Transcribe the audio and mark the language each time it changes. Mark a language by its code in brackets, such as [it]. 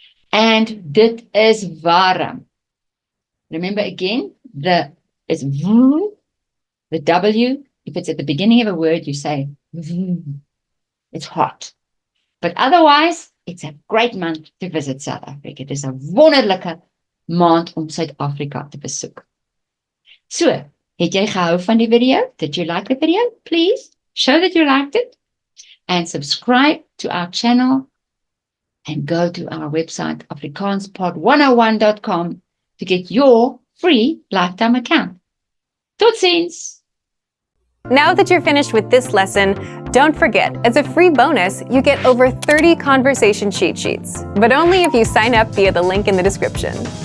[en] And [af] dit is warm. [en] Remember again, the is vroom. The W, if it's at the beginning of a word, you say, it's hot. But otherwise, it's a great month to visit South Africa. [af] It is a wonderlike maand om Suid-Afrika te besoek. So, het jy gehou van die video? [en] Did you like the video? Please show that you liked it and subscribe to our channel and go to our website, afrikaanspod101.com, to get your free lifetime account. [af] Totsiens! [en] Now that you're finished with this lesson, don't forget, as a free bonus, you get over 30 conversation cheat sheets, but only if you sign up via the link in the description.